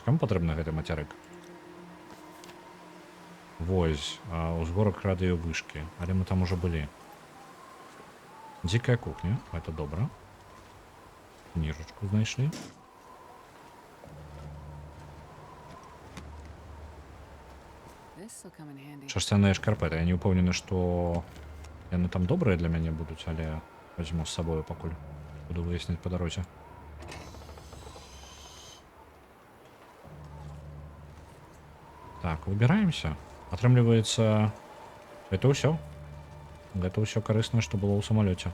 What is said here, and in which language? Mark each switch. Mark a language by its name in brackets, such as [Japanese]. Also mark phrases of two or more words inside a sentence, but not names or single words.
[Belarusian] Каму патрэбны гэты мацярык? Вось, узгорак радыёвышкі, але мы там ужо былі. [Russian] Дикая кухня, это добро. [Belarusian] Книжечку знайшли. [English] This'll come in handy. [Belarusian] Шерстяные шкарпеты. Я не упевнений, что яны там добрые для мяне будуць, але возьму з сабою пакуль. [Russian] Буду выясняць по дорозе. Так, выбираемся. [Belarusian] Атрымліваецца, это ўсё. Гэта ўсё карыснае, што было ў самалёце.